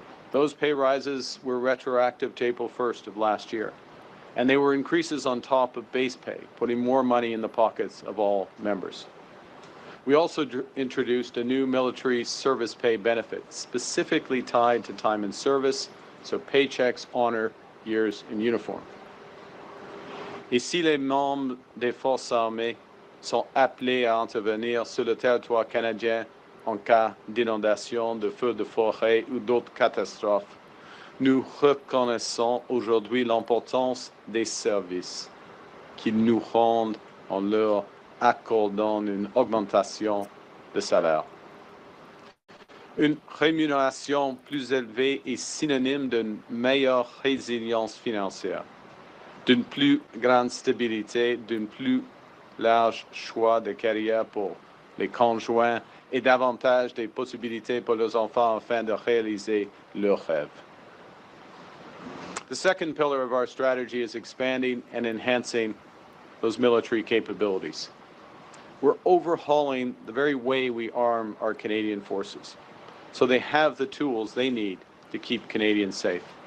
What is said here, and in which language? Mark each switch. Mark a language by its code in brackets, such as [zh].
[en] Those pay rises were retroactive to April 1st of last year, and they were increases on top of base pay, putting more money in the pockets of all members. We also introduced a new military service pay benefit, specifically tied to time in service, so paychecks honor years in uniform. [fr] Et si les membres des forces armées sont appelés à intervenir sur le territoire canadien en cas d'inondation, de feux de forêt ou d'autres catastrophes, nous reconnaissons aujourd'hui l'importance des services qu'ils nous rendent en leur accordant une augmentation de salaire. Une rémunération plus élevée est synonyme d'une meilleure résilience financière, d'une plus grande stabilité, d'un plus large choix de carrière pour les conjoints et davantage de possibilités pour les enfants afin de réaliser leurs rêves. [en] The second pillar of our strategy is expanding and enhancing those military capabilities. We're overhauling the very way we arm our Canadian forces, so they have the tools they need to keep Canadians safe.